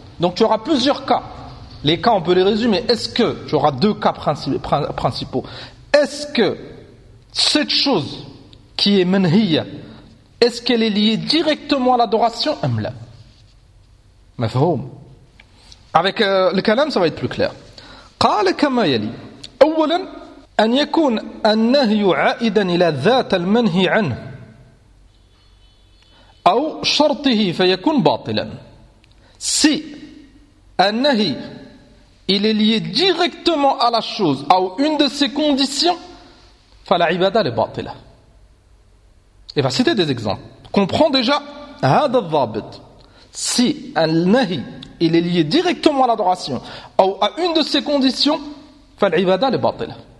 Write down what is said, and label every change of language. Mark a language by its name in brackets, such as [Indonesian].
[French] Donc tu auras plusieurs cas. Les cas on peut les résumer. Est-ce que, tu auras deux cas principaux. Est-ce que cette chose qui est manhiya, est-ce qu'elle est liée directement à l'adoration ? Amla. Mafhoum. Avec le kalam ça va être plus clair. [Arabic] قال كما يلي اولا أن يكون النهي عائدا إلى ذات المنهي عنه أو شرطه فيكون باطلا [French] Si un nahi, il est lié directement à la chose, à une de ses conditions, [Arabic] fala ibadah li batila. [French] Et va citer des exemples. Comprends déjà, [Arabic] hada dhabit. [French] Si un nahi, il est lié directement à l'adoration, ou à une de ses conditions, [Arabic] fala ibadah li batila.